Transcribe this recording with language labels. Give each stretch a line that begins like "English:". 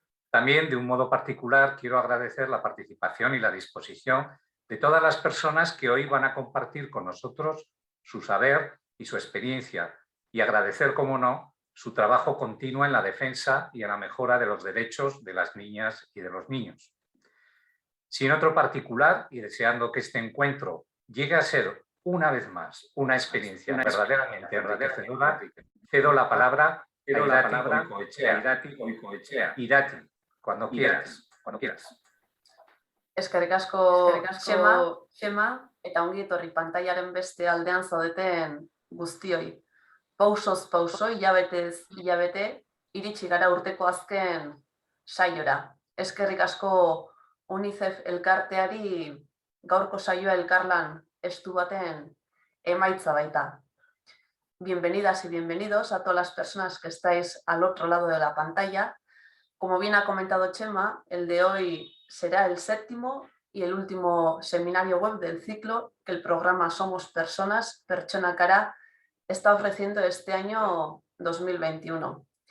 Spanish: También, de un modo particular, quiero agradecer la participación y la disposición de todas las personas que hoy van a compartir con nosotros su saber y su experiencia y agradecer, como no, su trabajo continuo en la defensa y en la mejora de los derechos de las niñas y de los niños. Sin otro particular, y deseando que este encuentro llegue a ser una vez más una experiencia verdaderamente enriquecedora, cedo la palabra a Irati Goicoechea. Irati, cuando quieras.
Basque: Eskerrik asko Xema, eta ongi etorri pantailaren beste aldean zaudeten guztioi. Pausoz pauso, hilabetez hilabete, iritsi gara urteko azken saiora. Eskerrik asko UNICEF elkarteari gaurko saioa elkarlan estu baten emaitza baita.
Spanish: Bienvenidas y bienvenidos a todas las personas que estáis al otro lado de la pantalla. Como bien ha comentado Chema, el de hoy será el séptimo y el último seminario web del ciclo que el programa Somos Personas, Pertsona Gara, está ofreciendo este año 2021.